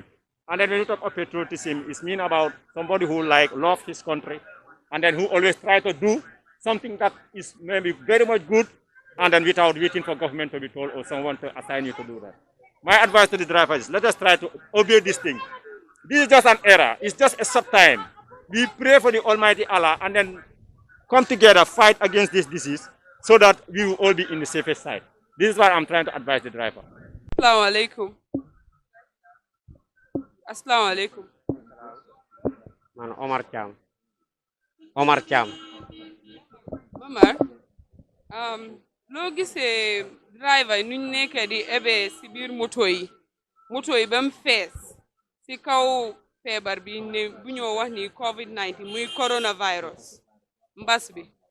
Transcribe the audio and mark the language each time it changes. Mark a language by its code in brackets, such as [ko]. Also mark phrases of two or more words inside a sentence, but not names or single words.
[en] And then when you talk of patriotism, it means about somebody who love his country, and then who always try to do something that is maybe very much good, and then without waiting for government to be told or someone to assign you to do that. My advice to the drivers is let us try to obey this thing. This is just an error. It's just a short time. We pray for the Almighty Allah and then come together, fight against this disease so that we will all be in the safest side. This is what I'm trying to advise the driver. [ar] السلام عليكم. السلام عليكم. [wo] Man Omar Cham. Omar Cham. Omar, loo gisee driver nuñ nekkee di ebe si biir moto yi ba mu fees si kaw feebar bi ne bu ñoo wax ni COVID-19 muy coronavirus mbas bi.